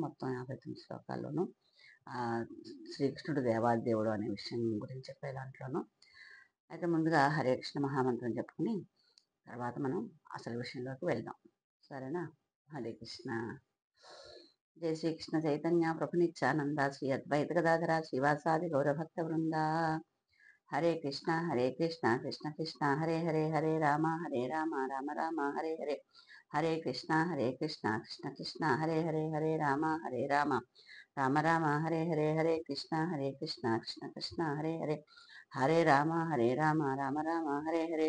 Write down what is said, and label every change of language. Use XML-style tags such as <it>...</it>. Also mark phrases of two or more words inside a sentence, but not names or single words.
<te>మొత్తం 59 శ్లోకాల్లోనూ శ్రీకృష్ణుడు దేవాదేవుడు అనే విషయం గురించి చెప్పే దాంట్లోనూ అయితే ముందుగా హరే కృష్ణ మహామంత్రం చెప్పుకుని తర్వాత మనం అసలు విషయంలోకి వెళ్దాం. సరేనా? హరే కృష్ణ.</te> <sa>జయ శ్రీకృష్ణ చైతన్య ప్రభు నిత్యానంద శ్రీ అద్వైత గదాధర శ్రీవాసాది గౌరభక్త వృంద. హరే కృష్ణ కృష్ణ కృష్ణ హరే హరే హరే రామ రామ రామ హరే హరే. హరే కృష్ణ కృష్ణ కృష్ణ హరే హరే హరే రామ రామ రామ హరే హరే. హరే కృష్ణ కృష్ణ కృష్ణ హరే హరే. హరే రామ రామ రామ హరే హరే.</sa>